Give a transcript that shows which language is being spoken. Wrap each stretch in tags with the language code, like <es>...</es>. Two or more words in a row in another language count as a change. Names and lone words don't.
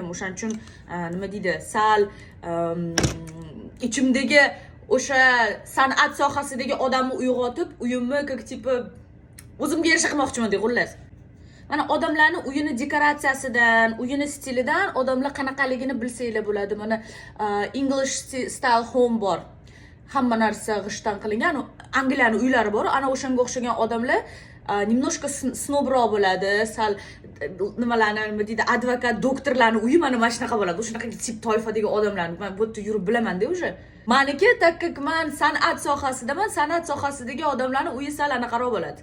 <uz>O'shaning uchun nima deydi, sal ichimdagi o'sha san'at sohasidagi odamni uyg'otib, uyimni</uz> <ru>как типа</ru> <uz>o'zimga yarasha qilmoqchiman deb xullas. Mana odamlarning uyini dekoratsiyasidan, uyini stilidan odamlar qanaqaligini bilsanglar bo'ladi. Mana</uz> <en>English style home</en> <uz>bor. Hamma narsa g'ishdan qilingan, Angliyaning uylari bor. Ana o'shanga o'xshagan odamlar немножко snobroq bo'ladi. Sal nimalarni, nima deydi, advokat, doktorlarning uyi mana shunaqa bo'ladi. O'shanaqa tip toifadagi odamlarni men bu yerda yurib bilaman-da o'sha. Meniki takkak men san'at sohasidaman, san'at sohasidagi odamlarning uyi sal anaqaroq bo'ladi.</uz>